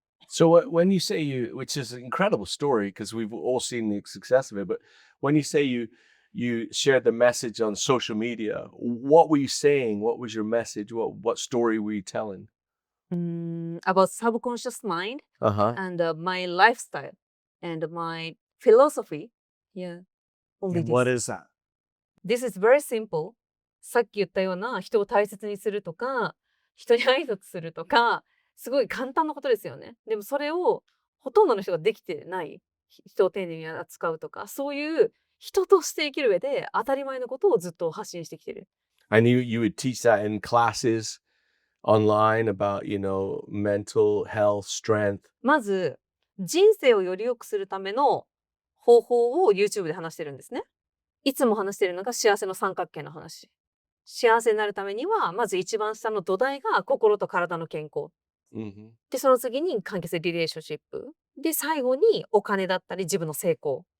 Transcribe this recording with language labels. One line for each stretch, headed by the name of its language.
English: So when you say you, which is an incredible story because we've all seen the success of it, but when you say you shared the message on social media, what were you saying? What was your message? What story were you telling? About subconscious mind Uh huh. and my lifestyle and my philosophy. Yeah, only And what this. is that? This is very simple.
Japanese: さっき言ったような人を大切にするとか、人に挨拶するとか、すごい簡単なことですよね。でもそれをほとんどの人ができてない。人を丁寧に扱うとか、そういう人として生きる上で当たり前のことをずっと発信してきてる。
English: And you would teach that in classes online about mental health, strength.
Japanese: まず、人生をより良くするための方法を YouTube で話してるんですね。いつも話してるのが幸せの三角形の話。幸せになるためには、まず一番下の土台が心と体の健康。 Mm-hmm. で、その次に関係性リレーションシップ。で、最後にお金だったり自分の成功。